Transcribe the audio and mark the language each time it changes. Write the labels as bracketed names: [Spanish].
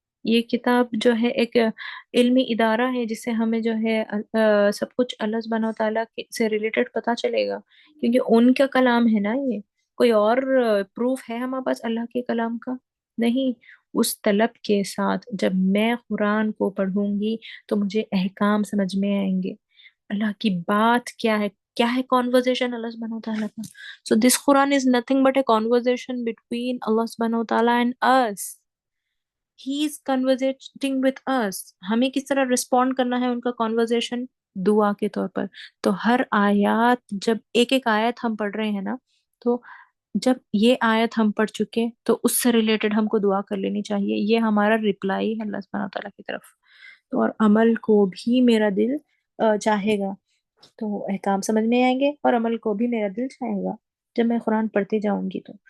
[Urdu] یہ کتاب جو ہے ایک علمی ادارہ ہے جس سے ہمیں جو ہے سب کچھ اللہ سبحانہ و تعالیٰ سے ریلیٹڈ پتا چلے گا، کیونکہ ان کا کلام ہے نا یہ. کوئی اور پروف ہے ہمارے پاس اللہ کے کلام کا؟ نہیں. اس طلب کے ساتھ جب میں قرآن کو پڑھوں گی تو مجھے احکام سمجھ میں آئیں گے، اللہ کی بات کیا ہے conversation اللہ سبحانہ و تعالیٰ کا. [English] So this Quran is nothing but a conversation between Allah subhanahu wa ta'ala and us. He is conversating with us. [Urdu] ہمیں کس طرح رسپونڈ کرنا ہے ان کا conversation؟ دعا کے طور پر. تو ہر آیات، جب ایک ایک آیت ہم پڑھ رہے ہیں نا، تو جب یہ آیت ہم پڑھ چکے تو اس سے ریلیٹڈ ہم کو دعا کر لینی چاہیے. یہ ہمارا رپلائی ہے اللہ سبحانہ تعالیٰ کی طرف. تو اور عمل کو بھی میرا دل چاہے گا، تو احکام سمجھ میں آئیں گے اور عمل کو بھی میرا دل چاہے گا جب میں قرآن پڑھتے جاؤں گی.